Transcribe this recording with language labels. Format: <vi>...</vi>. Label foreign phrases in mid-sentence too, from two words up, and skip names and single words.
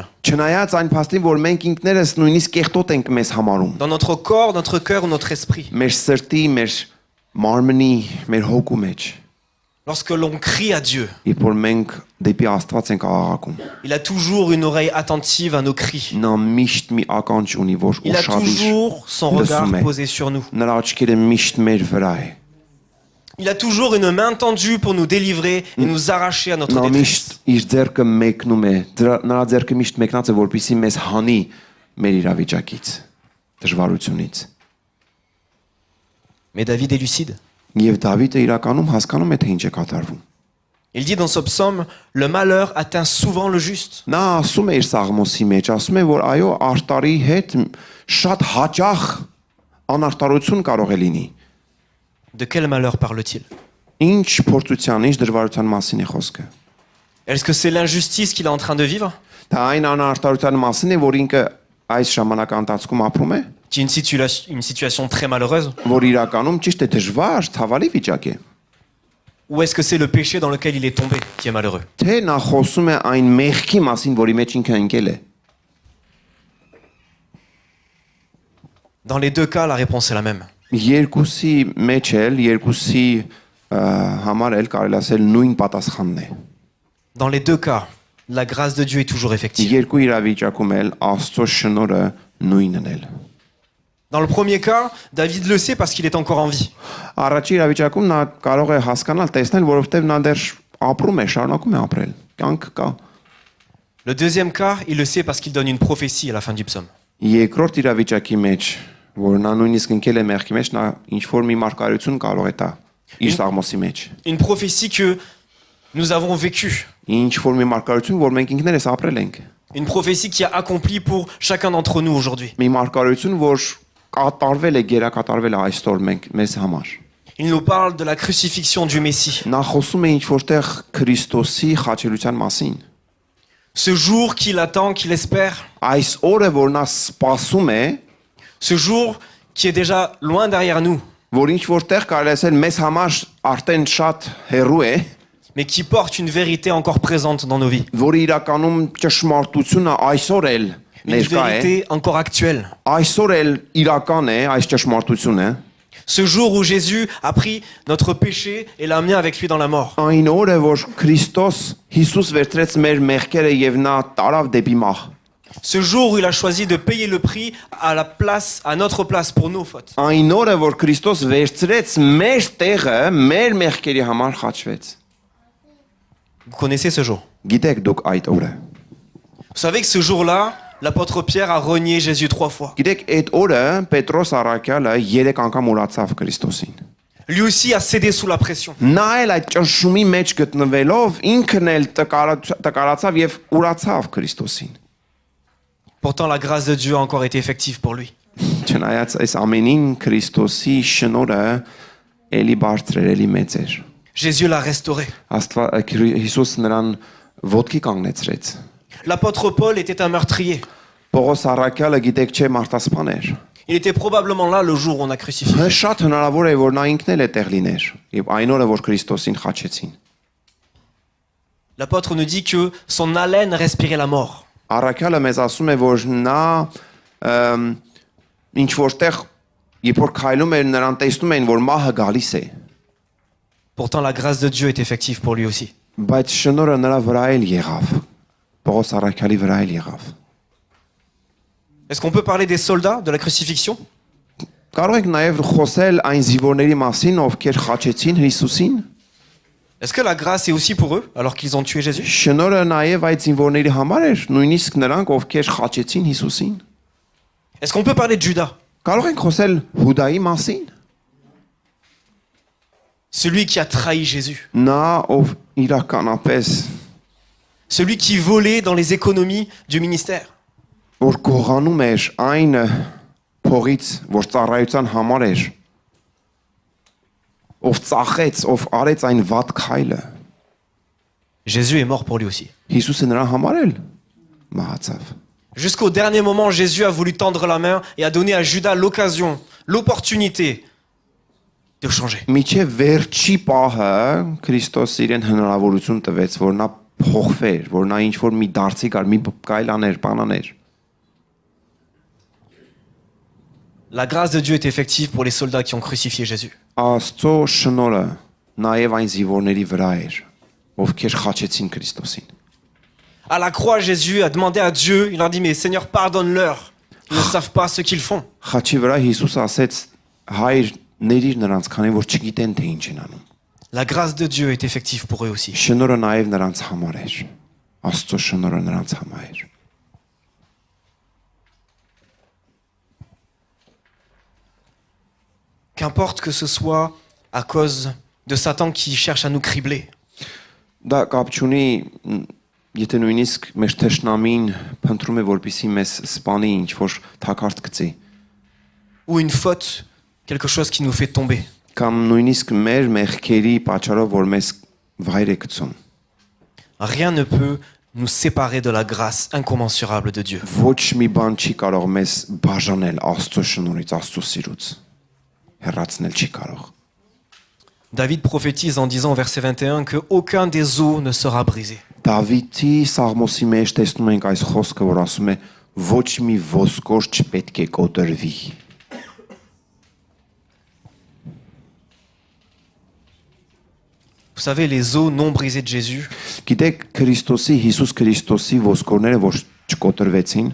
<hy>Չնայած այն փաստին, որ մենք ինքներս նույնիսկ կեղտոտ ենք մեզ համարում։</hy> <fr>dans notre corps, notre cœur ou notre esprit,</fr> <hy>Մեր սրտի, մեր մարմնի, մեր հոգու մեջ։</hy> <fr>lorsque l'on crie à Dieu,</fr> <hy>Երբ որ մենք դեպի Աստված ենք աղաղակում,</hy> <fr>il a toujours une oreille attentive à nos cris.</fr> <hy>նա միշտ մի ականջ ունի, որ</hy> <fr>Il a</fr> <hy>ուշադիր</hy> <fr>toujours son regard</fr> <hy>լսում է։</hy> <fr>posé sur nous.</fr> <hy>Նրա աչքերը միշտ մեր վրա է։</hy> <fr>Il a toujours une main tendue pour nous délivrer et nous arracher à notre</fr> <hy>Նա</hy> <fr>détresse.</fr> <hy>միշտ իր ձեռքը մեկնում է, նրա ձեռքը միշտ մեկնած է, որպեսզի մեզ հանի մեր իրավիճակից, դժվարությունից։</hy> <fr>Mais David est lucide.</fr> <hy>Եվ Դավիթը իրականում հասկանում է, թե ինչ է կատարվում։</hy> <fr>Il dit dans ce psaume, le malheur atteint souvent le juste.</fr> <hy>Նա ասում է իր Սաղմոսի մեջ, ասում է, որ այո, արտարի հետ շատ հաճախ անարտարություն կարող է լինի։</hy> <fr>De quel malheur parle-t-il?</fr> <hy>Ինչ փորձության, ինչ դժվարության մասին է խոսքը։</hy> <fr>Est-ce que c'est l'injustice qu'il est en train de vivre?</fr> <hy>Դա այն անարտարության մասին է, որ ինքը այս ժամանակահատվածում ապրում է,</hy> <fr>Qui est une situation très malheureuse?</fr> <hy>որ իրականում ճիշտ է դժվար, ցավալի վիճակ է։</hy> <fr>Ou est-ce que c'est le péché dans lequel il est tombé qui est malheureux?</fr> <hy>Թե նա խոսում է այն մեղքի մասին, որի մեջ ինքը ընկել է։</hy> <fr>Dans les deux cas, la réponse est la même.</fr> <hy>Երկուսի մեջ էլ, երկուսի համար էլ կարելի ասել նույն պատասխանն է։</hy> <fr>Dans les deux cas, la grâce de Dieu est toujours effective.</fr> <hy>Երկու իրավիճակում էլ Աստծո շնորհը նույնն էլ։</hy> <fr>Dans le premier cas, David le sait parce qu'il est encore en vie.</fr> <hy>Առաջի իրավիճակում նա կարող է հասկանալ, տեսնել, որովհետև նա դեռ ապրում է, շարունակում է ապրել։ Կյանք կա։</hy> <fr>Le deuxième cas, il le sait parce qu'il donne une prophétie à la fin du psaume.</fr> <hy>Երկրորդ իրավիճակի մեջ, որ նա նույնիսկ ընկել է մեղքի մեջ, նա ինչ որ մի մարգարություն կարող է տա իր Սաղմոսի մեջ։</hy> <fr>Une prophétie que nous avons vécue.</fr> <hy>Ինչ որ մի մարգարություն, որ մենք ինքներս ապրել ենք։</hy> <fr>Une prophétie qui a accompli pour chacun d'entre nous aujourd'hui.</fr> <hy>Մի մարգարություն, որ կատարվել է, գերակատարվել է այսօր մեզ համար։</hy> <fr>Il nous parle de la crucifixion du Messie.</fr> <hy>Նա խոսում է ինչ որտեղ Քրիստոսի խաչելության մասին։</hy> <fr>Ce jour qu'il attend, qu'il espère.</fr> <hy>Այս օրը, որ նա սպասում է,</hy> <fr>Ce jour qui est déjà loin derrière nous,</fr> <hy>որ ինչ որտեղ կարելի ասել մեզ համար արդեն շատ հեռու է,</hy> <fr>mais qui porte une vérité encore présente dans nos vies.</fr> <hy>որ իրականում ճշմարտությունը այսօր էլ</hy> <fr>Une</fr> <hy>ներկա է,</hy> <fr>vérité encore actuelle.</fr> <hy>այսօր էլ իրական է այս ճշմարտությունը,</hy> <fr>Ce jour où Jésus a pris notre péché et l'a amené avec lui dans la mort.</fr> <hy>այն օրը, որ Քրիստոս Հիսուս վերցրեց մեր մեղքերը եւ նա տարավ դեպի մահ։</hy> <fr>Ce jour où il a choisi de payer le prix à notre place pour nos fautes.</fr> <hy>Այն օրը, որ Քրիստոս վերցրեց մեր տեղը, մեր մեղքերի համար խաչվեց։</hy> <fr>Vous connaissez ce jour.</fr> <hy>Գիտեք դուք այդ օրը։</hy> <fr>Vous savez que ce jour-là, L'apôtre Pierre a renié Jésus 3 fois.</fr> <hy>Գիտեք, այդ օրը Պետրոս առաքյալը 3 անգամ ուրացավ Քրիստոսին։</hy> <fr>Lui aussi a cédé sous la pression.</fr> <hy>Նա էլ այդ ճնշումի մեջ գտնվելով ինքն էլ տկարացավ եւ ուրացավ Քրիստոսին։</hy> <fr>Pourtant, la grâce de Dieu a encore été effective pour lui.</fr> <hy>Չնայած այս ամենին Քրիստոսի շնորհը էլի բարձր էր, էլի մեծ էր։</hy> <fr>Jésus l'a restauré.</fr> <hy>Հիսուս նրան ոտքի կանգնեցրեց։</hy> <fr>L'apôtre Paul était un meurtrier.</fr> <hy>Պողոս առաքյալը գիտեք չէ մարտասպան էր։</hy> <fr>Il était probablement là le jour où on a crucifié.</fr> <hy>Շատ հնարավոր է որ նա ինքն էլ է տեղ լիներ եւ այն օրը որ Քրիստոսին խաչեցին։</hy> <fr>L'apôtre nous dit que son haleine respirait la mort.</fr> <hy>Առաքյալը մեզ ասում է որ նա ինչ որտեղ երբ որ քայլում էր նրան տեսնում էին որ մահը գալիս է։</hy> <fr>Pourtant, la grâce de Dieu est effective pour lui aussi.</fr> <hy>Բայց շնորհը նրա վրա էլ եղավ։ Պողոս առաքյալի վրա էլ եղավ։</hy> <fr>Est-ce qu'on peut parler des soldats de la crucifixion?</fr> <hy>Կարող եք նաև խոսել այն զինվորների մասին, ովքեր խաչեցին Հիսուսին։</hy> <fr>Est-ce que la grâce est aussi pour eux alors qu'ils ont tué Jésus?</fr> <hy>Շնորհը նաև այդ զինվորների համար էր, նույնիսկ նրանք, ովքեր խաչեցին Հիսուսին։</hy> <fr>Est-ce qu'on peut parler de Judas?</fr> <hy>Կարող եք խոսել Հուդայի մասին։</hy> <fr>Celui qui a trahi Jésus.</fr> <hy>Նա ով իրականապես</hy> <fr>Celui qui volait dans les économies du ministère.</fr> <hy>որ գողանում էր այն փողից, որ ծառայության համար էր, ով ծախեց, ով արեց այն վատ քայլը։</hy> <fr>Jésus est mort pour lui aussi.</fr> <hy>Հիսուսը նրա համար էլ մահացավ։</hy> <fr>Jusqu'au dernier moment, Jésus a voulu tendre la main et a donné à Judas l'occasion, l'opportunité de changer.</fr> <hy>Միջև վերջի պահը Քրիստոս իրեն հնարավորություն տվեց, որ նա փոխվեր, որ նա ինչ որ մի դարձի գար, մի կայլաներ, բանաներ։</hy> <fr>La grâce de Dieu est effective pour les soldats qui ont crucifié Jésus.</fr> <hy>Աստծո շնորհը նաև այն զինվորների վրա էր, ովքեր խաչեցին Քրիստոսին։</hy> <fr>À la croix, Jésus a demandé à Dieu, il a dit, mais Seigneur, pardonne-leur. Ils ne savent pas ce qu'ils font.</fr> <hy>Խաչի վրա Հիսուսը ասեց. Հայր, ներիր նրանց, քանի որ չգիտեն թե ինչ են անում։</hy> <fr>La grâce de Dieu est effective pour eux aussi.</fr> <hy>Շնորհը նաև նրանց համար էր։ Աստծո շնորհը նրանց համար էր։</hy> <fr>Qu'importe que ce soit à cause de Satan qui cherche à nous cribler.</fr> <hy>Դա կապ չունի, եթե նույնիսկ մեր թշնամին փնտրում է որպեսի մեզ սպանի ինչ որ թակարդ գցի,</hy> <fr>Ou une faute, quelque chose qui nous fait tomber.</fr> <hy>կամ նույնիսկ մեր մեղքերի պատճառով որ մեզ վայր է գցում։</hy> <fr>Rien ne peut nous séparer de la grâce incommensurable de Dieu.</fr> <hy>Ոչ մի բան չի կարող մեզ բաժանել Աստծո շնորհից, Աստծո սիրուց։ Հեռացնել չի կարող։</hy> <fr>David prophétise en disant au verset 21 que aucun des os ne sera brisé.</fr> <hy>Դավիթի Սաղմոսի մեջ տեսնում ենք այս խոսքը, որ ասում է ոչ մի ոսկոր չպետք է կոտրվի։</hy> <fr>Vous savez, les os non brisés de Jésus</fr> <hy>Գիտեք Քրիստոսի, Հիսուս Քրիստոսի ոսկորները, որ չկոտրվեցին,</hy>